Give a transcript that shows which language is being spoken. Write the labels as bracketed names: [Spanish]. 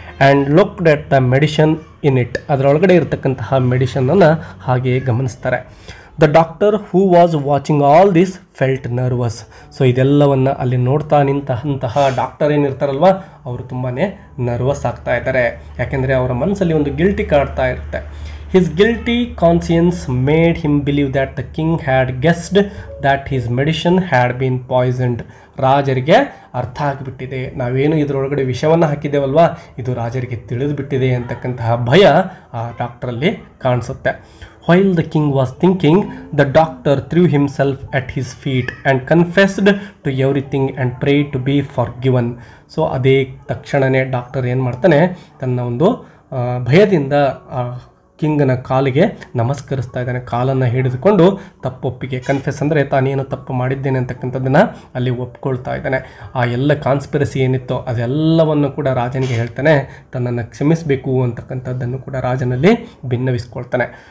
[English] And looked at the medicine in it. [Kannada] ಅದರೊಳಗಡೆ ಇರತಕ್ಕಂತಹ ಮೆಡಿಷನನ್ನು ಹಾಗೆಯೇ ಗಮನಿಸ್ತಾರೆ. [English] The doctor who was watching all this felt nervous. [Kannada] So ಇದೆಲ್ಲವನ್ನು ಅಲ್ಲಿ ನೋಡ್ತಾ ನಿಂತಹ ಡಾಕ್ಟರ್ ಏನಿರ್ತಾರಲ್ವ ಅವರು ತುಂಬಾ ನರ್ವಸ್ ಆಗ್ತಾ ಇದ್ದಾರೆ. ಯಾಕೆಂದರೆ ಅವರ ಮನಸ್ಸಲ್ಲಿ ಒಂದು ಗಿಲ್ಟಿ ಕಾಡ್ತಾ ಇರುತ್ತೆ. [English] His guilty conscience made him believe that the king had guessed that his medicine had been poisoned. [Kannada] ರಾಜರಿಗೆ ಅರ್ಥ ಆಗಿಬಿಟ್ಟಿದೆ, ನಾವೇನು ಇದರೊಳಗಡೆ ವಿಷವನ್ನು ಹಾಕಿದ್ದೇವಲ್ವಾ ಇದು ರಾಜರಿಗೆ ತಿಳಿದು ಬಿಟ್ಟಿದೆ ಅಂತಕ್ಕಂತಹ ಭಯ ಆ ಡಾಕ್ಟ್ರಲ್ಲಿ ಕಾಣಿಸುತ್ತೆ. [English] While the king was thinking, the doctor threw himself at his feet and confessed to everything and prayed to be forgiven. [Kannada] So ಅದೇ ತಕ್ಷಣವೇ ಡಾಕ್ಟರ್ ಏನು ಮಾಡ್ತಾನೆ, ತನ್ನ ಒಂದು ಭಯದಿಂದ ಕಿಂಗನ ಕಾಲಿಗೆ ನಮಸ್ಕರಿಸ್ತಾ ಇದ್ದಾನೆ. ಕಾಲನ್ನು ಹಿಡಿದುಕೊಂಡು ತಪ್ಪೊಪ್ಪಿಗೆ, ಕನ್ಫೆಸ್ ಅಂದರೆ ತಾನೇನು ತಪ್ಪು ಮಾಡಿದ್ದೇನೆ ಅಂತಕ್ಕಂಥದ್ದನ್ನು ಅಲ್ಲಿ ಒಪ್ಕೊಳ್ತಾ ಇದ್ದಾನೆ. ಆ ಎಲ್ಲ ಕಾನ್ಸ್ಪಿರಸಿ ಏನಿತ್ತೋ ಅದೆಲ್ಲವನ್ನು ಕೂಡ ರಾಜನಿಗೆ ಹೇಳ್ತಾನೆ, ತನ್ನನ್ನು ಕ್ಷಮಿಸಬೇಕು ಅಂತಕ್ಕಂಥದ್ದನ್ನು ಕೂಡ ರಾಜನಲ್ಲಿ ಭಿನ್ನವಿಸ್ಕೊಳ್ತಾನೆ.